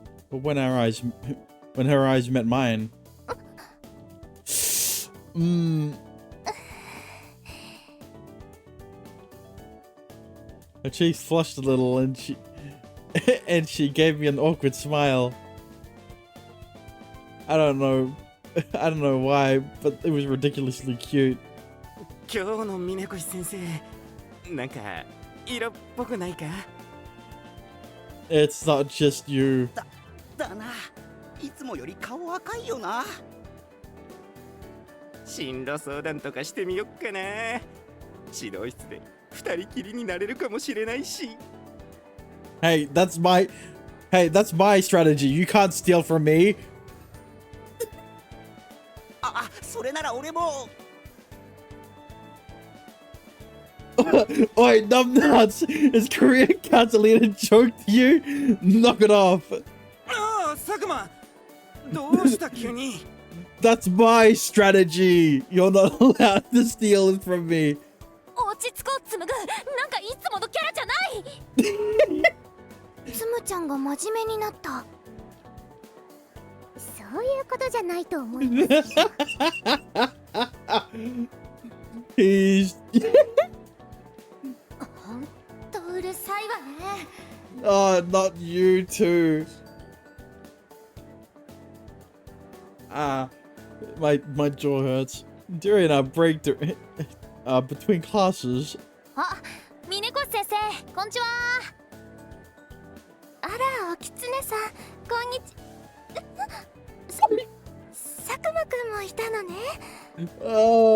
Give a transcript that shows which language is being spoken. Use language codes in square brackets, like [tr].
[en] But when her eyes met mine, her cheeks flushed a little, and she gave me an awkward smile. I don't know why, but it was ridiculously cute. [ja] 今日の峰越先生、なんか色っぽくないか？ [en] It's not just you. [ja] だな。いつもより顔赤いよな。進路相談とかしてみよっかな。指導室で二人きりになれるかもしれないし。 [en] Hey, that's my strategy. You can't steal from me. [ja] それなら俺も。 [en] Oi, numbnuts! Is Korean canceling a joke to you? Knock it off. [ja] ああ、佐久間。どうした急に。 [en] That's my strategy. You're not allowed to steal it from me. [ja] 落ち着こうつむぐ。なんかいつものキャラじゃない。つむちゃんが真面目になった。そういうことじゃないと思います。 [en] He's [ja] ほんとうるさいわね。 [en] oh, not you too. My jaw hurts. During our break between classes. [ja] あ、峰越先生、こんにちは。あら、おきつねさん、こんにち。佐久間くんもいたのね。